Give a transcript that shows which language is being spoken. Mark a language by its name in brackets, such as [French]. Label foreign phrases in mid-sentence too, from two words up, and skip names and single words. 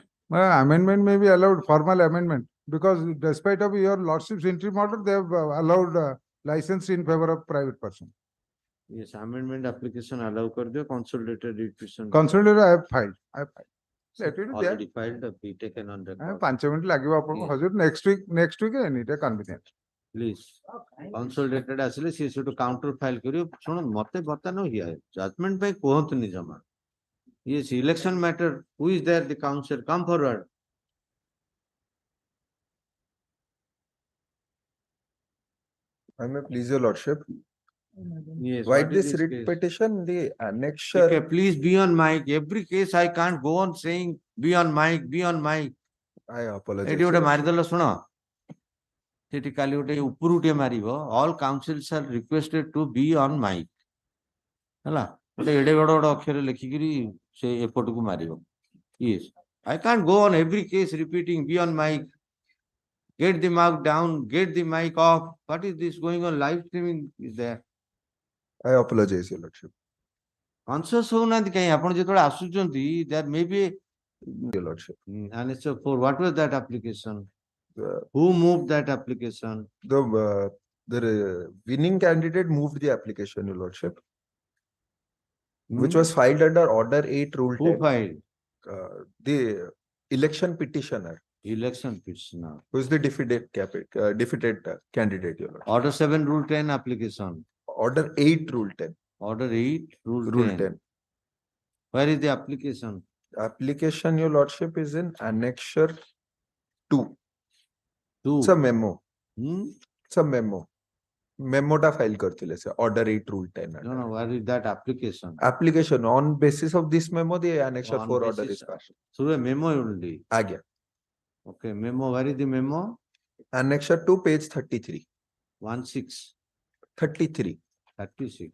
[English] Amendment may be allowed, formal amendment, because despite of your lordship's interim order, they have allowed license in favor of private person. Yes, amendment application allow [Hindi] कर दियो, [English] consolidated petition. Consolidated, I have filed. Let it be there. Already filed, be taken on record. 5 minutes [Odia] ଲାଗିବ ଆପଣଙ୍କୁ ହଜୁର [English] next week any day convenient. [Odia] Please, consolidated ଆସିଲେ ସେ ସେଠୁ [English] counter file [Odia] କରିବ. ଶୁଣ ମତେ ବର୍ତ୍ତମାନ judgment ପାଇଁ କୁହନ୍ତୁନି ଜମା. [English] Yes, election matter. Who is there? The counsel. Come forward. I may please your lordship. Yes. Why what is this writ case? petition, the annexure? Okay, please be on mic. Every case I can't go on saying be on mic, be on mic. I apologize. [Odia] ଏଠି ଗୋଟେ ମାରିଦେଲ ଶୁଣ ସେଠି କାଲି ଗୋଟେ ଉପରୁ ଟିକେ ମାରିବ [English] all counsels are requested to be on mic [Odia] ହେଲା ଗୋଟେ ଏଡେ ବଡ ବଡ ଅକ୍ଷରରେ ଲେଖିକିରି ସେ ଏପଟକୁ ମାରିବ. [English] Yes, I can't go on every case repeating be on mic, get the mic down, get the mic off. What is this going on? Live streaming is there. I apologize, your lordship. [Odia] Conscious ହଉନାହାନ୍ତି କାହିଁ ଆପଣ ଯେତେବେଳେ ଆସୁଛନ୍ତି [English] there may be Your Lordship. Annexure 4, what was that application? The, Who moved that application? the winning candidate moved the application, Your Lordship, which was filed under Order 8, Rule Who 10. filed? The election petitioner, Election petitioner. who is the defeated candidate, Your Lordship. Order 7, Rule 10 application. Order 8, Rule 10. Order 8, Rule Rule 10. 10. Where is the application? Application, Your Lordship, is in Annexure 2. 2. It's a memo. Hmm? It's a memo. [Odia] ମେମୋ ଟା ଫାଇଲ କରିଥିଲେ ସେ. [English] Order 8, Rule 10. No, no, where is that application? Application on basis of this memo, the Annexure 4 order is passed. Through a memo only. Agya. Okay, memo. Where is the memo? Annexure 2, page 33. 16. 33. 36.